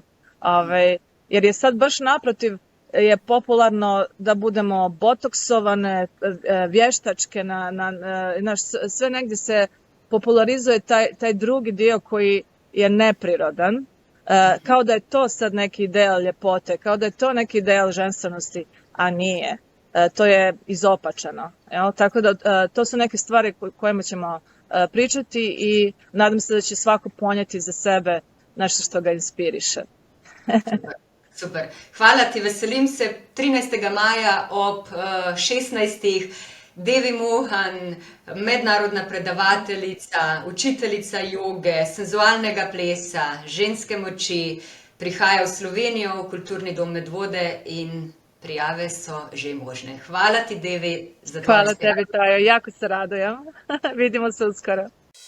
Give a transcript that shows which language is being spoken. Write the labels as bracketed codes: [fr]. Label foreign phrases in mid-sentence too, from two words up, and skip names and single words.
[hr] Jer je sad baš naprotiv je popularno da budemo botoksovane, vještačke, sve negdje se popularizuje taj drugi dio koji je neprirodan, kao da je to sad neki ideal ljepote, kao da je to neki ideal ženstvenosti, a nije. To je izopačeno. Tako da to su neke stvari kojima ćemo pričati i nadam se da će svako ponijeti za sebe nešto što ga inspiriše. [sl] Super. Hvala ti, veselim se 13. maja ob 16. Devi Mohan, mednarodna predavateljica, učiteljica joge, senzualnega plesa, ženske moči, prihaja v Slovenijo, v Kulturni dom Medvode in prijave so že možne. Hvala ti, Devi, za tvoje [hr] Hvala tebi, Tajo. Jako se radujem. Vidimo se uskoro.